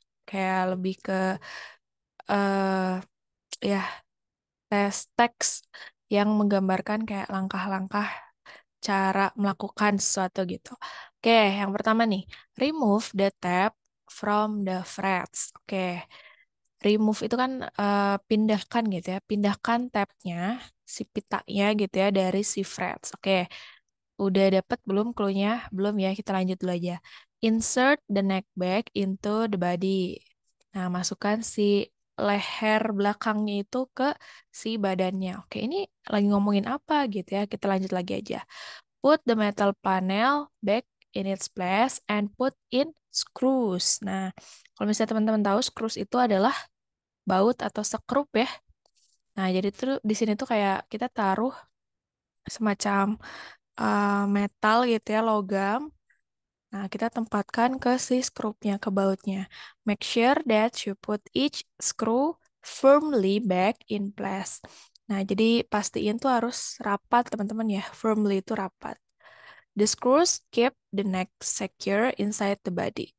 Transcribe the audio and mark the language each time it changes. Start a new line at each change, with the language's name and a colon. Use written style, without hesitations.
Indonesian: Kayak lebih ke eh ya teks yang menggambarkan kayak langkah-langkah cara melakukan sesuatu gitu. Oke, yang pertama nih,
English: remove the tab from the frets.
Indonesian: Oke, remove itu kan pindahkan gitu ya. Pindahkan tabnya, si pitanya gitu ya dari si frets. Oke, udah dapet belum clue-nya? Belum ya, kita lanjut dulu aja.
English: Insert the neck back into the body.
Indonesian: Nah, masukkan si leher belakangnya itu ke si badannya. Oke, ini lagi ngomongin apa gitu ya. Kita lanjut lagi aja.
English: Put the metal panel back in its place and put in screws.
Indonesian: Nah, kalau misalnya teman-teman tahu screws itu adalah baut atau sekrup ya. Nah, jadi tuh di sini tuh kayak kita taruh semacam metal gitu ya, logam. Nah, kita tempatkan ke si skrupnya, ke bautnya.
English: Make sure that you put each screw firmly back in place.
Indonesian: Nah, jadi pastiin tuh harus rapat, teman-teman ya. Firmly itu rapat.
English: The screws keep the neck secure inside the body.